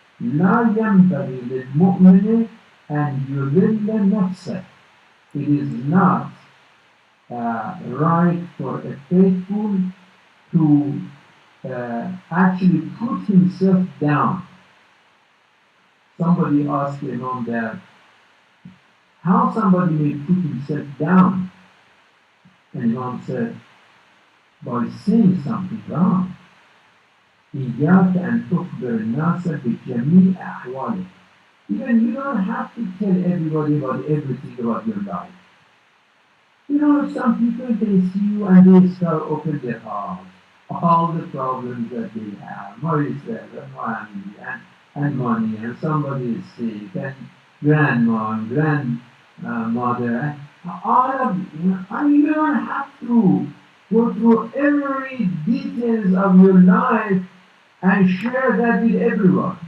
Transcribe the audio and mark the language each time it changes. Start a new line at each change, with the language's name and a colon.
Arabic: لا ينبغي للمؤمن أن يذل نفسه.
English: It is not right for a faithful to actually put himself down. Somebody asked Imam that how somebody may put himself down, and Imam said, by saying something wrong.
Arabic: إياك أن تخبر الناس بجميع أحوالك.
English: Even you don't have to tell everybody about everything about your life. Some people, they see you and they start open their heart. All the problems that they have, myself and family and money, and somebody is sick, and grandma and grandmother, all of and you don't have to go through every details of your life and share that with everyone.